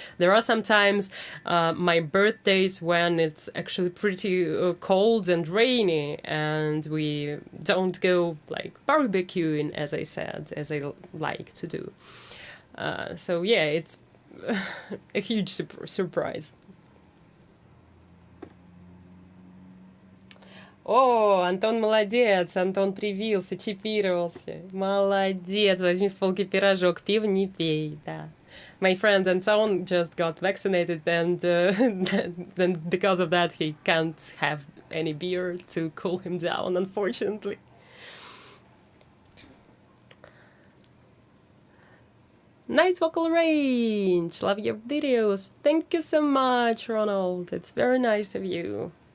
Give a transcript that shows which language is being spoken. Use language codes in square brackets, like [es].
[en] There are sometimes my birthdays when it's actually pretty cold and rainy, and we don't go like barbecuing, as I said, as I like to do. So yeah, it's a huge surprise. [ru] О, Антон молодец, Антон привился, чипировался. Молодец, возьми с полки пирожок, пиво не пей, да. [en] My friend Anton just got vaccinated, and then because of that he can't have any beer to cool him down, unfortunately. Nice vocal range, love your videos. Thank you so much, Ronald, it's very nice of you.